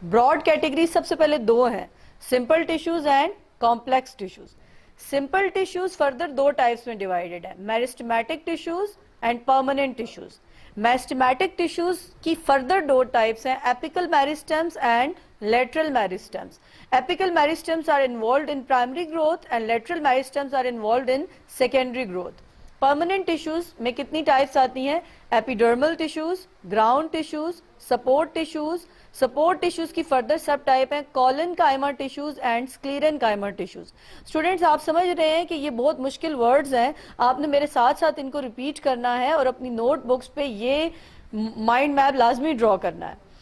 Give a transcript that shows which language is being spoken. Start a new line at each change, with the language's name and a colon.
Hindi: Broad category सबसे पहले 2 हैं, simple tissues and complex tissues. Simple tissues further 2 types में डिवाइडेड है, meristematic tissues and permanent tissues. Meristematic tissues की further 2 types हैं, apical meristems and lateral meristems.
English: Apical meristems are involved in primary growth and lateral meristems are involved in secondary growth.
Hindi: Permanent tissues में कितनी types आती हैं? Epidermal tissues, ground tissues, support tissues. Support tissues की further सब type हैं colon काइमर tissues and स्क्लेरन काइमर tissues. Students आप समझ रहे हैं कि ये बहुत मुश्किल वर्ड्स हैं, आपने मेरे साथ साथ इनको रिपीट करना है और अपनी नोट बुक्स पे ये माइंड मैप लाजमी ड्रॉ करना है.